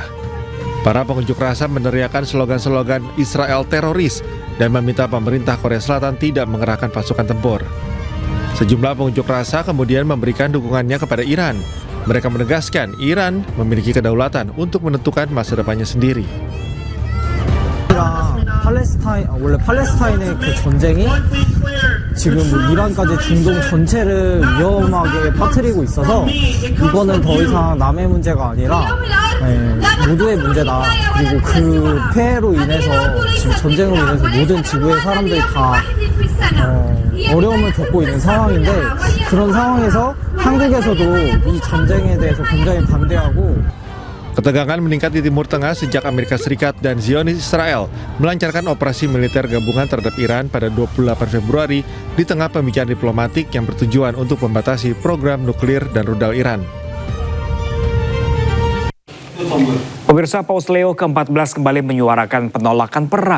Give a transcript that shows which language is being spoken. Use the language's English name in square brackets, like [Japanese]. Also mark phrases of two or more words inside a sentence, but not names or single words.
[Indonesian] Para pengunjuk rasa meneriakkan slogan-slogan Israel teroris dan meminta pemerintah Korea Selatan tidak mengerahkan pasukan tempur. Sejumlah pengunjuk rasa kemudian memberikan dukungannya kepada Iran. Mereka menegaskan Iran memiliki kedaulatan untuk menentukan masa depannya sendiri. [Korean] 원래 팔레스타인의 그 전쟁이 지금 이란까지 중동 전체를 위험하게 빠뜨리고 있어서 이거는 더 이상 남의 문제가 아니라 모두의 문제다. 그리고 그 폐해로 인해서 지금 전쟁으로 인해서 모든 지구의 사람들이 다 어려움을 겪고 있는 상황인데 그런 상황에서 한국에서도 이 전쟁에 대해서 굉장히 반대하고 [Indonesian] Ketegangan meningkat di Timur Tengah sejak Amerika Serikat dan Zionis Israel melancarkan operasi militer gabungan terhadap Iran pada 28 Februari di tengah pembicaraan diplomatik yang bertujuan untuk membatasi program nuklir dan rudal Iran. Pemirsa, Paus Leo ke-14 kembali menyuarakan penolakan perang.